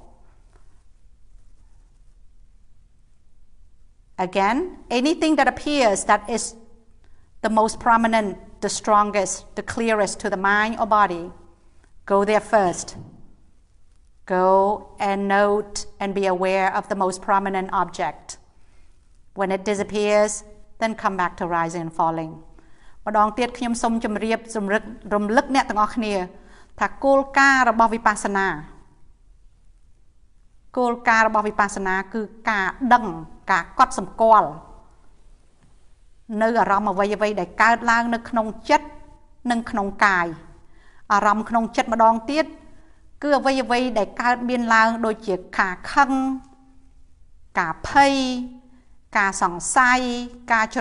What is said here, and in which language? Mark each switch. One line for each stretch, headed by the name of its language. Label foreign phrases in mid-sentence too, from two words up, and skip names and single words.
English: Again, anything that appears that is the most prominent, the strongest, the clearest to the mind or body, go there first. Go and note and be aware of the most prominent object. When it disappears, then come back to rising and falling.
Khmer: ម្ដងទៀតខ្ញុំសូមជម្រាបរំលឹកអ្នកទាំងអស់គ្នាថាគោលការណ៍របស់វិបស្សនាគឺការដឹងការកត់សម្គាល់នៅអារម្មណ៍អ្វីដែលកើតឡើងនៅក្នុងចិត្តនិងក្នុងកាយអារម្មណ៍ក្នុងចិត្តម្ដងទៀតគឺអ្វីដែលកើតមានឡើងដូចជាការខឹងការភ័យការសង្ស័យការច្រ